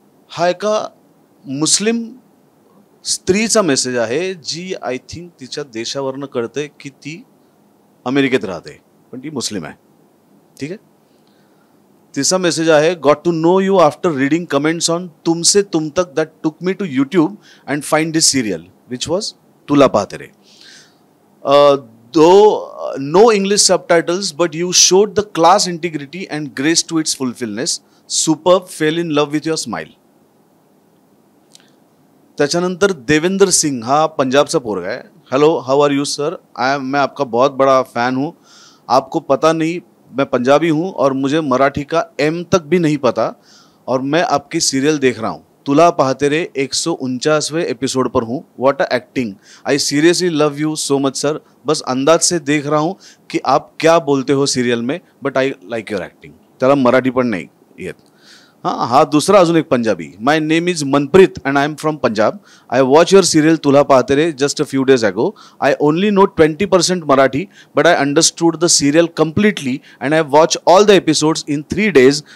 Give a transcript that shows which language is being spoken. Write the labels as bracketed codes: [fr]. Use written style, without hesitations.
[mr] हा एका मुस्लिम स्त्रीचा मेसेज आहे जी [en] I think [mr] तिच्या देशावरनं कळते की ती अमेरिकेत राहते पण ती मुस्लिम आहे. ठीक आहे. तिचा मेसेज आहे, [en] Got to know you after reading comments on Tumse Tum Tak that took me to YouTube and find this serial which was Tula Pahate Re. Though no English subtitles, but you showed the class integrity and grace to its fulfillness. Superb, fell in love with your smile. [mr] त्याच्यानंतर देवेंद्र सिंग हा पंजाबचा पोरगा आहे. [en] Hello, how are you sir? [hi] मैं आपका बहुत बड़ा फ़ैन हूँ. आपको पता नहीं मैं पंजाबी हूँ और मुझे मराठी का एम तक भी नहीं पता और मैं आपकी सीरियल देख रहा हूँ. तुला पाहते रे 149वें एपिसोड पर हूँ. [en] What a acting. I seriously love you so much sir. [hi] बस अंदाज से देख रहा हूँ कि आप क्या बोलते हो सीरियल में, [en] But I like your acting. [mr] त्याला मराठी पण नाही येत. हां, हा दुसरा अजून एक पंजाबी. [en] My name is Manpreet and I am from Punjab. I watch your serial Tula Pahate Re just a few days ago. I only know 20% Marathi but I understood the serial completely and I watch all the episodes in 3 days.